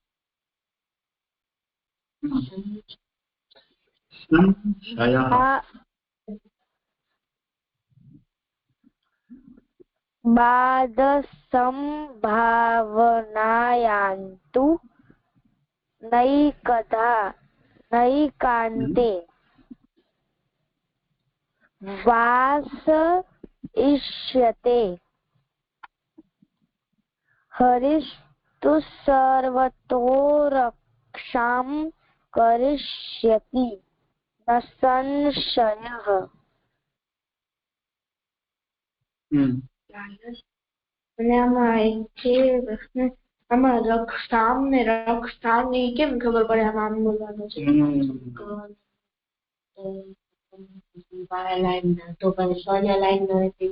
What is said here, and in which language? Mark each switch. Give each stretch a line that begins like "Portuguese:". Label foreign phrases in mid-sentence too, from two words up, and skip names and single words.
Sanskrit: बाध संभावनायान्तु नैकान्ते वास इष्यते। हरिस्तु सर्वतो रक्षां करिष्यति न संशयः।
Gujarati: અને આમાં એક છે પ્રશ્ન, આમાં રક્ષામ ને રક્ષામ ની કેમ ખબર પડે આમાં આમ બોલવાનું છે? તો પછી સ્વર્ય લાઈન નો